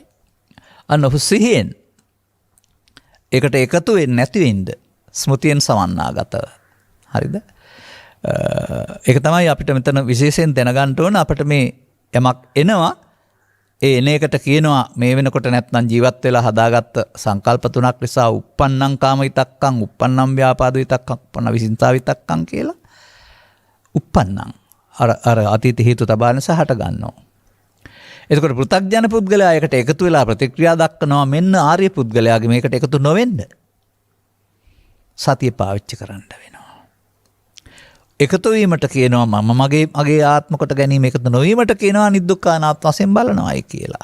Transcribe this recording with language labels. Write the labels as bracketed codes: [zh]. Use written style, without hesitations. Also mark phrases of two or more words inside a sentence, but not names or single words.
[si] අන්න ඔහු සිහියෙන් ඒකට එකතු වෙන්නේ නැති වෙන්න ස්මෘතියෙන් සමන්නාගතව. හරිද? ඒක තමයි අපිට මෙතන විශේෂයෙන් දැනගන්න ඕන. අපිට මේ යමක් එනවා, ඒ එන එකට කියනවා මේ වෙනකොට නැත්නම් ජීවත් වෙලා හදාගත්ත සංකල්ප තුනක් නිසා [pi] uppannam kama vitakkan, uppannam vyapada vitakkan, uppannam visinta vitakkan [si] කියලා. uppannam අර අතීත හේතු තබා නිසා හට ගන්නවා. එතකොට පෘථග්ජන පුද්ගලයා එකට එකතු වෙලා ප්‍රතික්‍රියා දක්වනවා. මෙන්න ආර්ය පුද්ගලයාගේ මේකට එකතු නොවෙන්න සතිය පාවිච්චි කරන්න වෙනවා. එකතු වීමට කියනවා මම මගේ ආත්ම කොට ගැනීම, එකතු නොවීමට කියනවා අනිදුක්ඛ අනාත්ම වශයෙන් බලනවායි කියලා.